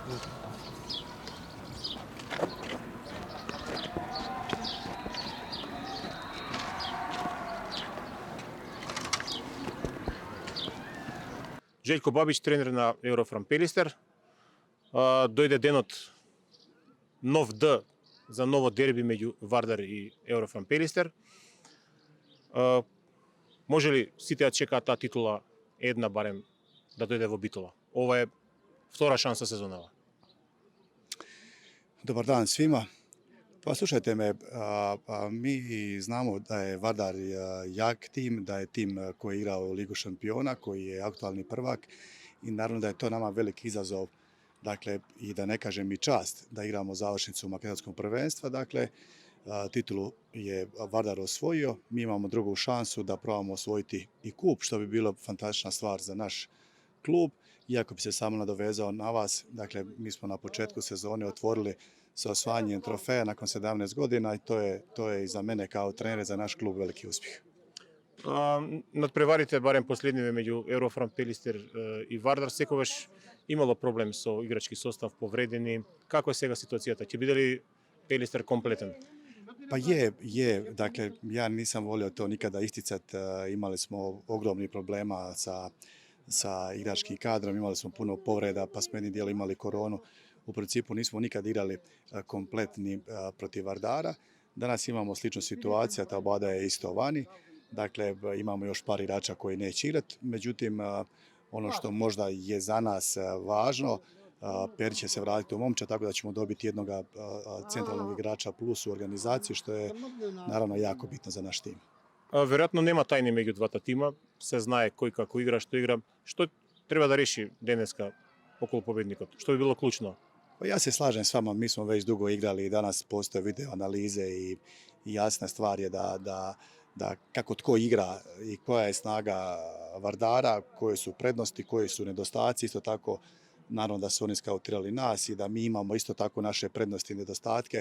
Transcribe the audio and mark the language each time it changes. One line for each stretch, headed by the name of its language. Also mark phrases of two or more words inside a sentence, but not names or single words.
Macedonian: Željko Babić, trener na Eurofram Pelister. Dojde денот нов Д за ново дерби меѓу Вардар и Eurofram Pelister. Може ли сите да чекаат таа титула една барем да дојде во Битола? Ова е втора шанса сезонава.
Croatian: Dobar dan svima. Pa slušajte me, mi znamo da je Vardar jak tim, da je tim koji je igrao u Ligu šampiona, koji je aktualni prvak i naravno da je to nama veliki izazov, dakle i da ne kažem i čast da igramo završnicu makedonskog prvenstva, dakle titulu je Vardar osvojio, mi imamo drugu šansu da probamo osvojiti i kup, što bi bilo fantastična stvar za naš klub. Iako bi se samo nadovezao na vas, dakle mi smo na početku sezone otvorili sa osvajanjem trofeja nakon 17 godina i to je i za mene kao trener za naš klub veliki uspjeh.
Macedonian: Надпреварите барем последниве меѓу Eurofram Pelister и Вардар секогаш имало проблем со играчки состав, повредени. Како е сега ситуацијата? Ќе биде ли Pelister комплетен?
Croatian: Pa je, dakle ja nisam volio to nikada isticati, imali smo ogromnih problema sa igračkim kadrom, imali smo puno povreda, pa smo jednim dijelom imali koronu. U principu nismo nikad igrali kompletni protiv Vardara. Danas imamo sličnu situaciju, ta Bada je isto vani. Dakle, imamo još par igrača koji neće igrati. Međutim, ono što možda je za nas važno, Perić će se vratiti u momčad, tako da ćemo dobiti jednog centralnog igrača plus u organizaciji, što je naravno jako bitno za naš tim.
Macedonian: Веројатно нема тајни меѓу двата тима, се знае кој како игра, што игра. Што треба да реши денеска околу победникот? Што би било клучно?
Croatian: Pa ja se slažem s vama, mi smo već dugo igrali i danas postoje video analize i jasna stvar je da kako tko igra i koja je snaga Vardara, koje su prednosti, koji su nedostaci, isto tako naravno da su oni skautirali nas i da mi imamo isto tako naše prednosti i nedostatke.